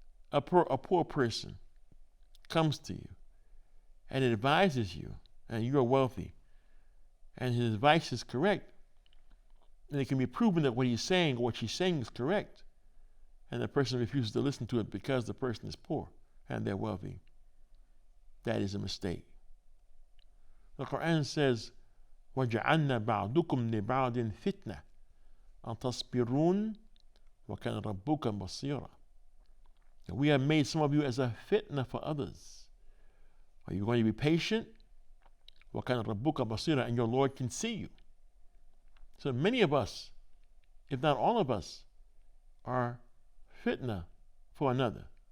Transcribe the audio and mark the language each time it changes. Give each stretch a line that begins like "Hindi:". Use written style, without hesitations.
English: A poor person comes to you and advises you, and you are wealthy, and his advice is correct, and it can be proven that what he's saying or what she's saying is correct, and the person refuses to listen to it because the person is poor and they're wealthy. That is a mistake. The Quran says,
Arabic: وَجَعَلْنَا بَعْضُكُمْ لِبَعْضٍ فِتْنَةً أَتَصْبِرُونَ وَكَانَ رَبُّكَ بَصِيرًا.
English: We have made some of you as a fitna for others. Are you going to be patient?
Arabic: وَكَانَ رَبُّكَ بَصِيرًا,
English: and your Lord can see you. So many of us, if not all of us, are fitna for another.